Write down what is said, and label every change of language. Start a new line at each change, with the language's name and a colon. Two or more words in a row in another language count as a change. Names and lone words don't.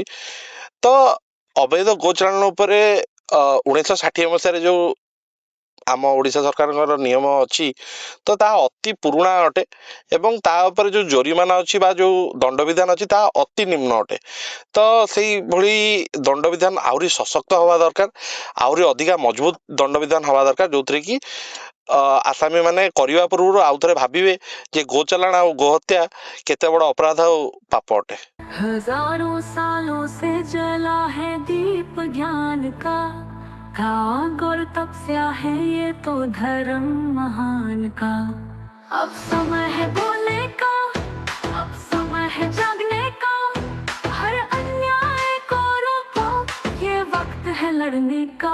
Odia: ତ ଅବୈଧ ଗୋ ଚାଲାଣ ଉପରେ 1960 ମସିହାରେ ଯେଉଁ ଆମ ଓଡ଼ିଶା ସରକାରଙ୍କର ନିୟମ ଅଛି, ତ ତାହା ଅତି ପୁରୁଣା ଅଟେ ଏବଂ ତା ଉପରେ ଯେଉଁ ଜୋରିମାନା ଅଛି ବା ଯେଉଁ ଦଣ୍ଡବିଧାନ ଅଛି ତାହା ଅତି ନିମ୍ନ ଅଟେ। ତ ସେଇଭଳି ଦଣ୍ଡବିଧାନ ଆହୁରି ସଶକ୍ତ ହେବା ଦରକାର, ଆହୁରି ଅଧିକା ମଜବୁତ ଦଣ୍ଡବିଧାନ ହେବା ଦରକାର, ଯେଉଁଥିରେ କି ଆସାମୀ ମାନେ କରିବା ପୂର୍ବରୁ ଆଉ ଥରେ ଭାବିବେ ଯେ ଗୋଚାଲାଣ ଆଉ ଗୋହତ୍ୟା କେତେ ବଡ଼ ଅପରାଧ ଆଉ ପାପ ଅଟେ।
Hindi: हजारों सालों से जला है दीप ज्ञान का, त्याग और तपस्या है ये तो धर्म महान का। अब समय है बोलने का, अब समय है जागने का, हर अन्याय को रोको, ये वक्त है लड़ने का।